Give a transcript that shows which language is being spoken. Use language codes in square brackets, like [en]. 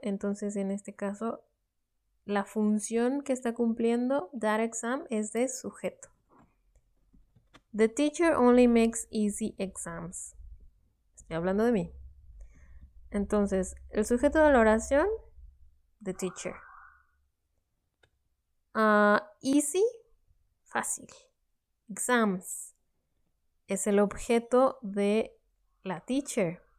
[es] Entonces, en este caso, la función que está cumpliendo that exam es de sujeto. [en] The teacher only makes easy exams. [es] Estoy hablando de mí. Entonces, el sujeto de la oración, the teacher. Easy, fácil. Exams es el objeto de la teacher.